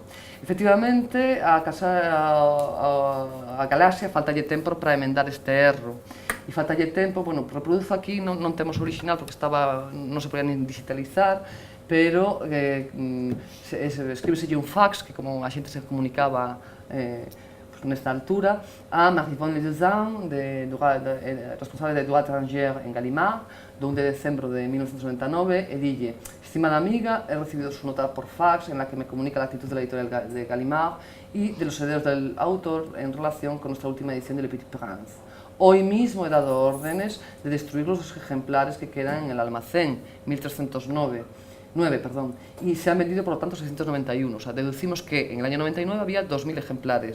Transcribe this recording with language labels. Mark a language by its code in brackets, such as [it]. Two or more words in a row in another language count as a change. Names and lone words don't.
[gl] Efectivamente, a Galaxia faltalle tempo para emendar este erro. E faltalle tempo, reproduzo aquí, non temos original porque non se podía nin digitalizar, pero escríbeselle un fax, que como a xente se comunicaba nesta altura, a Marie-Yvonne Leuzin, responsable de [fr] Droit étranger [gl] en Gallimard, do 1 de decembro de 1999, e dille: estimada amiga, [es] he recibido su nota por fax en la que me comunica la actitud de la editorial de Gallimard y de los herederos del autor en relación con nuestra última edición de Le Petit Prince. Hoy mismo he dado órdenes de destruir los ejemplares que quedan en el almacén, 1309, y se han vendido por lo tanto 691, o sea, deducimos que en el año 99 había 2000 ejemplares.